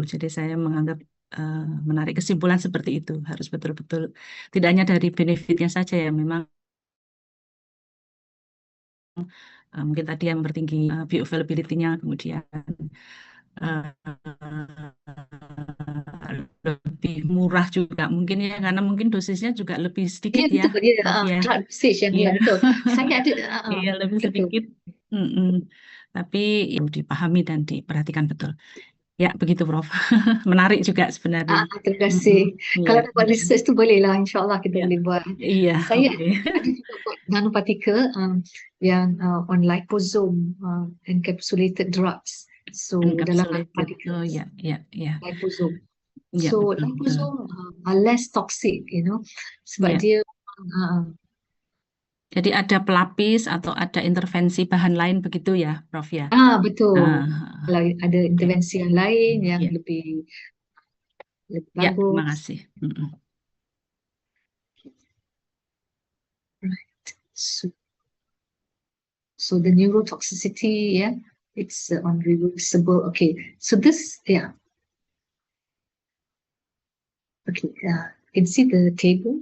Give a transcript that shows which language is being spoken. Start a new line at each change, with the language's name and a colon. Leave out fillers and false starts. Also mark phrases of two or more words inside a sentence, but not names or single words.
Indonesian: Jadi saya menganggap menarik kesimpulan seperti itu, harus betul-betul tidak hanya dari benefitnya saja ya, memang mungkin tadi yang mempertinggi bioavailability-nya, kemudian lebih murah juga mungkin ya, karena mungkin dosisnya juga lebih sedikit ya.
Malay: Betul,
English: drug dosage
Malay: yang betul. Saya ada
Indonesian: iya, lebih sedikit. Tapi dipahami dan diperhatikan betul. Ya, begitu Prof. Menarik juga sebenarnya. Terima kasih.
Malay: Kalau nak buat research tu bolehlah, insyaAllah kita boleh buat.
Indonesian: Iya.
Malay: Saya ada juga buat nanopartikel yang
English: on liposome encapsulated drugs.
Malay: So dalam nanopartikel ya. liposome. Ya, So betul, betul.
English: liposome are less toxic,
Malay: sebab Ya. dia
Indonesian: Jadi ada pelapis atau ada intervensi bahan lain begitu ya, Prof ya? betul. Ah, Kalau ada oke. intervensi yang lain yang Ya, lebih ya, terima bagus. kasih. Mm-mm.
English: Right. So the neurotoxicity, it's unreversible. Okay, so this, okay, you can see the table.